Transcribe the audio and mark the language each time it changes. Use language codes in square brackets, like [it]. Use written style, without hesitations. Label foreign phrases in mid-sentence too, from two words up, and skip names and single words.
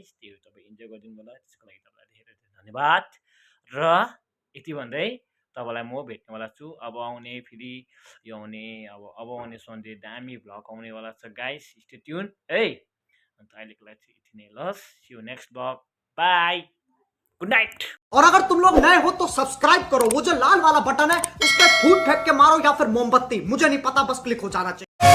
[ne] त्यो तपाईँ इन्जोय गरिदिनु होला, त्यसको लागि तपाईँलाई धेरै धेरै धन्यवाद। र यति भन्दै तपाईँलाई म भेट्नेवाला छु अब आउने, फेरि यो आउने अब आउने सन्डे दामी भ्लग आउनेवाला छ गाइस, [en] stay tune [ne] है। अन्त अहिलेको लागि चाहिँ यति नै लस, [en] see you next vlog, bye, good night. [hi] और अगर तुम लोग नए हो तो सब्सक्राइब करो, वो जो लाल वाला बटन है उस पर फूट फेंक के मारो या फिर मोमबत्ती, मुझे नहीं पता, बस क्लिक हो जाना चाहिए।